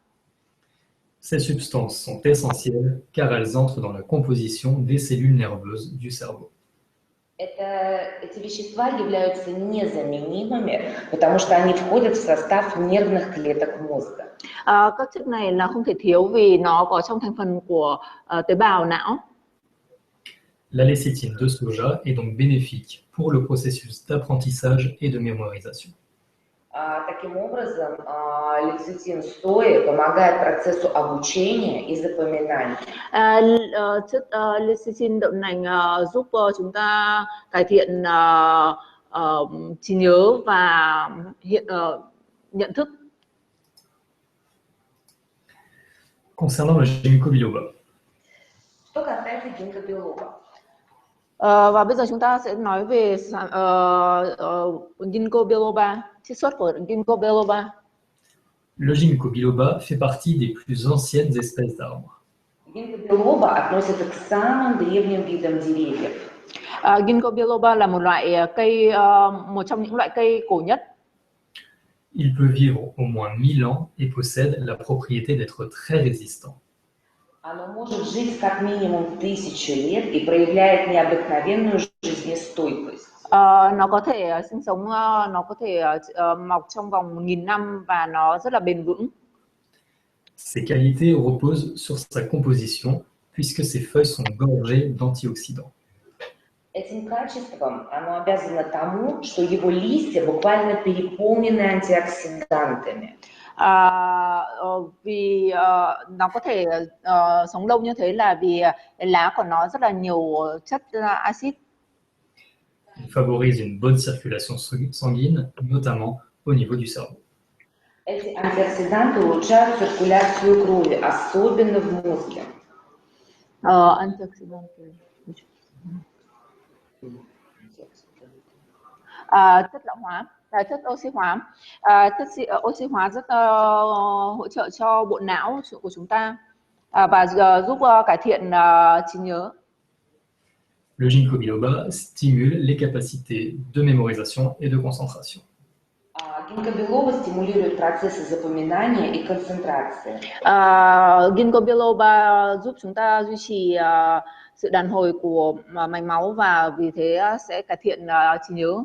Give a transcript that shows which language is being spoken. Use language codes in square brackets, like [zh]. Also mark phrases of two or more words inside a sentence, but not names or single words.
[fr] Ces substances sont essentielles car elles entrent dans la composition des cellules nerveuses du cerveau. [ru] Эти вещества являются незаменимыми, потому что они входят в состав нервных клеток mozga. [vi] Các chất này là không thể thiếu vì nó có trong thành phần của tế bào não. [fr] La lécithine de soja est donc bénéfique pour le processus d'apprentissage et de mémorisation. [ru] Таким образом, лецитин сои помогает процессу обучения и запоминания. [vi] Chất lecithin đậu nành giúp chúng ta cải thiện trí nhớ và nhận thức. [fr] Concernant le ginkgo biloba. [ru] Что касается гинкобилоба. [vi] Và bây giờ chúng ta sẽ nói về ginkgo biloba, chiết xuất của ginkgo biloba. [fr] Le ginkgo biloba fait partie des plus anciennes espèces d'arbres. [ru] Ginkgo biloba относится к самым древним видам деревьев. [vi] Ginkgo biloba là một loại cây, một trong những loại cây cổ nhất. [fr] Il peut vivre au moins 1000 ans et possède la propriété d'être très résistant. [ru] Оно может жить как минимум 1000 лет и проявляет необыкновенную жизнестойкость. [vi] Nó có thể sinh sống, nó có thể mọc trong vòng 1000 năm và nó rất là bền vững. [fr] Ses qualités reposent sur sa composition puisque ses feuilles sont gorgées d'antioxydants. [ru] Этим качеством оно обязано тому, что его листья буквально переполнены антиоксидантами. [vi] Vì nó có thể sống lâu như thế là vì lá của nó rất là nhiều chất axit. [fr] Il favorise une bonne circulation sanguine, notamment au niveau du cerveau. [ru] Эти антиоксиданты улучшают циркуляцию крови, особенно в мозге. [vi] Antioxidant. Chất lão hóa, chất oxy hóa. Oxy hóa rất hỗ trợ cho bộ não của chúng ta và giúp cải thiện trí nhớ. [fr] Le ginkgo biloba stimule les capacités de mémorisation et de concentration. [ru] Ginkgo biloba стимулирует процессы запоминания и концентрации. [vi] Ginkgo biloba giúp chúng ta duy trì sự đàn hồi của mạch máu và vì thế sẽ cải thiện trí nhớ.